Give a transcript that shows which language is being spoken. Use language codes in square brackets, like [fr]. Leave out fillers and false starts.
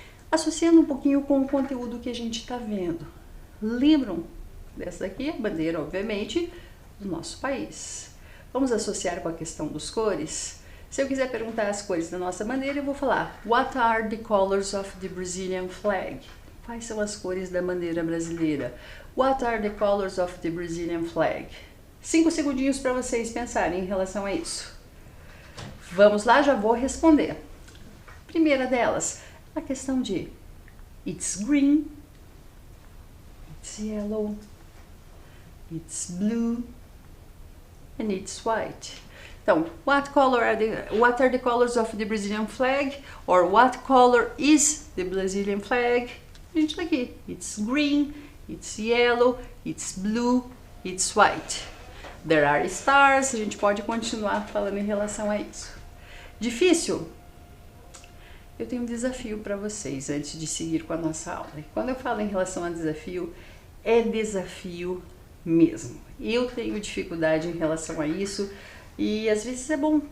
[pt] Associando um pouquinho com o conteúdo que a gente está vendo. Lembram dessa daqui? A bandeira, obviamente, do nosso país. Vamos associar com a questão dos cores? Se eu quiser perguntar as cores da nossa bandeira, eu vou falar: [en] What are the colors of the Brazilian flag? [pt] Quais são as cores da bandeira brasileira? [en] What are the colors of the Brazilian flag? [pt] 5 segundinhos para vocês pensarem em relação a isso. Vamos lá, já vou responder. Primeira delas, a questão de [en] It's green. It's yellow. It's blue. And it's white. [pt] Então, [en] what are the colors of the Brazilian flag? Or what color is the Brazilian flag? [pt] A gente tá aqui. [en] It's green, it's yellow, it's blue, it's white. There are stars. [pt] A gente pode continuar falando em relação a isso. Difícil? Eu tenho um desafio para vocês antes de seguir com a nossa aula. E quando eu falo em relação a desafio, é desafio mesmo. Eu tenho dificuldade em relação a isso e às vezes é bom.